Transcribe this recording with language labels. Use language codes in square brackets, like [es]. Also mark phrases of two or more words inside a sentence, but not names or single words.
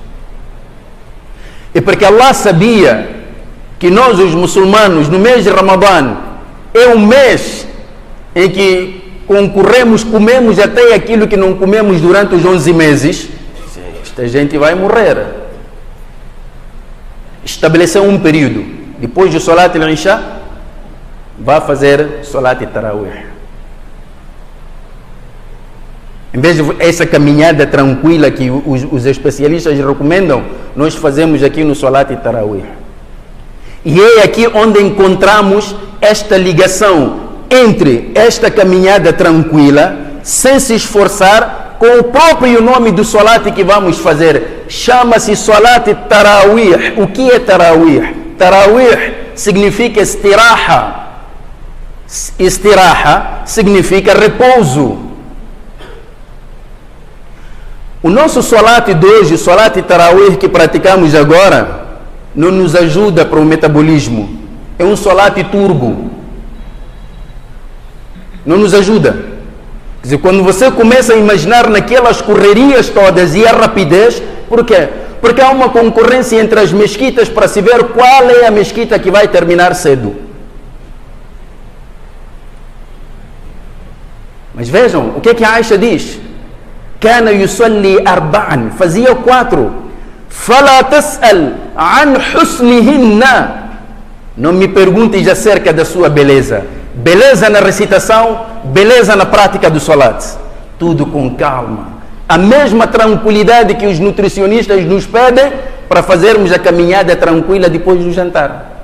[pt] E porque Allah sabia que nós, os muçulmanos, no mês de Ramadã, é um mês em que comemos até aquilo que não comemos durante os 11 meses, esta gente vai morrer. Estabeleceu um período. Depois do [ar] صلاة العشاء, [pt] vai fazer [ar] صلاة التراويح. [pt] Em vez de essa caminhada tranquila que os especialistas recomendam, nós fazemos aqui no [ar] صلاة التراويح. [pt] E é aqui onde encontramos esta ligação entre esta caminhada tranquila, sem se esforçar, com o próprio nome do Salat que vamos fazer. Chama-se [ar] صلاة التراويح. [pt] O que é Tarawih? Tarawih significa istiraha. Istiraha significa repouso. O nosso Salat de hoje, o [ar] صلاة تراويح [pt] que praticamos agora, não nos ajuda para o metabolismo. É um Salat turbo. Não nos ajuda. Quer dizer, quando você começa a imaginar naquelas correrias todas e a rapidez, por quê? Porque há uma concorrência entre as mesquitas para se ver qual é a mesquita que vai terminar cedo. Mas vejam, o que é que a Aisha diz? [ar] كان يصلي أربعا, [pt] fazia 4. [ar] فلا تسأل عن حسنهن. [pt] Não me perguntes acerca da sua beleza. Beleza na recitação, beleza na prática do Salat. Tudo com calma. A mesma tranquilidade que os nutricionistas nos pedem para fazermos a caminhada tranquila depois do jantar.